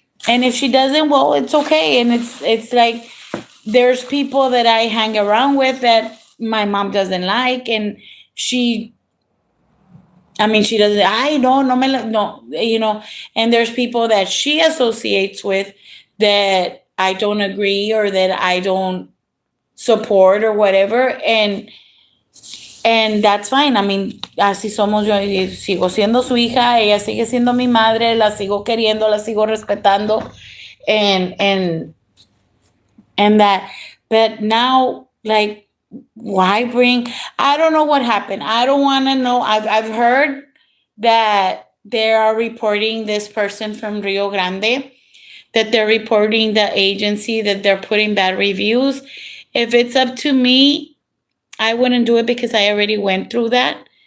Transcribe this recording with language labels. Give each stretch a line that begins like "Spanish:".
English: And if she doesn't, well, it's okay. And it's like there's people that I hang around with that my mom doesn't like, and she I mean, she doesn't. I no me no, And there's people that she associates with that I don't agree or that I don't support or whatever, and that's fine. I mean,
Spanish: así somos. Yo sigo siendo su hija, ella sigue siendo mi madre, la sigo queriendo, la sigo respetando,
English: and and that. But now, like, why bring? I don't know what happened. I don't want to know. I've heard that they are reporting this person from Rio Grande, that they're reporting the agency, that they're putting bad reviews. If it's up to me, I wouldn't do it because I already went through that.